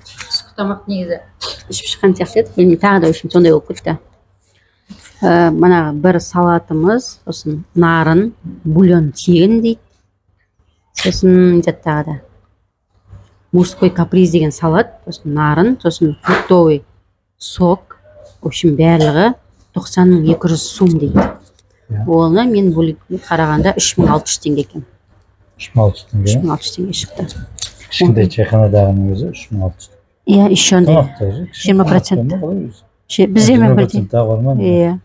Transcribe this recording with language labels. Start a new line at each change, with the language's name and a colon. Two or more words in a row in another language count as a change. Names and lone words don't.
Kazakh: Түскі тамақ негізі ішіп шыққан сияқты еді. Білмеймін тағы да үшін сондай болып кетті. Мына бір салатымыз, сосын нарын, бульон тегін дейді. Сосын тағы да
Russian: мужской каприз
Kazakh: деген салат, сосын нарын, сосын
Russian: фруктовый сок. В общем,
Kazakh: барлығы 90.200 сум дейді. Оны мен бөліп қарағанда 3600 теңге екен. 3600 теңге? 3600 теңге шықты. Кішкентай чайханадағының өзі 3600 теңге. Иә, еще андай 20%. Біз 20%. Иә.